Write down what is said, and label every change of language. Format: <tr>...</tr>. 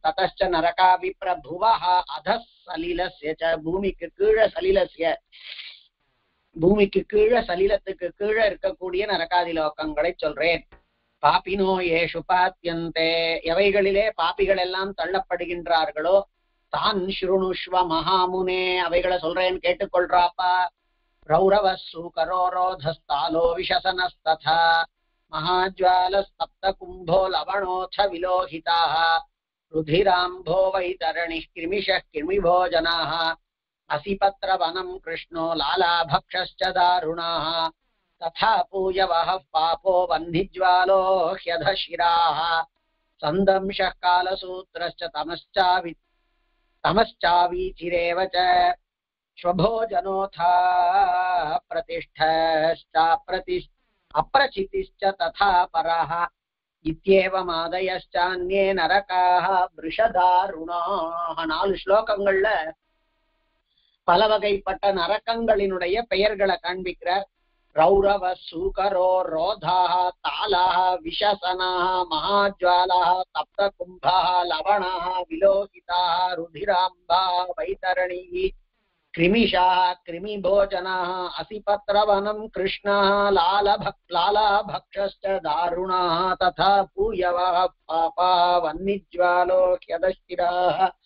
<sa>ததச்ச நரகா விப்ரபுவஹ அதசலிலஸ்ய ச,</sa> <ta>பூமிக்கு கீழே சலிலஸ்ய, பூமிக்கு கீழே சலிலத்துக்கு கீழே இருக்கக்கூடிய நரகாதி லோகங்களை சொல்றேன்.</ta> <sa>பாப்பினோ ஏஷு பாத்தியந்தே,</sa> <ta>எவைகளிலே பாப்பிகள் எல்லாம் தள்ளப்படுகின்றார்களோ</ta> <sa>தான் ஸ்ருணுஷ்வ மகாமுனே,</sa> <ta>அவைகளை சொல்றேன் கேட்டுக்கொள்றாப்பா.</ta> <sa>ரௌரவ சூகரோரோதஸ்தாலோ விஷசனஸ்ததா महाज्वालस्तप्त कुंभो लवणोऽथ विलोहिताः रुधिराम्भो वैतरणिः कृमिशः कृमिभोजनाः असिपत्रवनं कृष्णो लालाभक्षश्च दारुणाः तथा पूयवः पापो वह्निज्वालो ह्यधशिराः सन्दंशः कालसूत्रश्च तमश्चावीचिरेव च स्वभोजनोऽथा प्रतिष्ठश्च अप्रचितिश्च तथा परः इत्येवमादयश्चान्ये नरकाः वृषदारुणाः.</sa> <ta>4 ஸ்லோகங்கள்ல பல வகைப்பட்ட நரக்கங்களினுடைய பெயர்களை காண்பிக்கிறார்.</ta> <sa>ரௌரவ சூகரோ ரோதாः தாலாः விஷசனாः மகாஜ்வாலாः தப்த கும்பாः லவணாः விலோகிதாः ருதிராம்பாः வைதரணிः कृमिशाः कृमिभोजनाः असिपत्रवनं कृष्णाः लालाभक्षश्च दारुणाः तथा पूयवः पापाः वह्निज्वालो ह्यदशिराः</sa>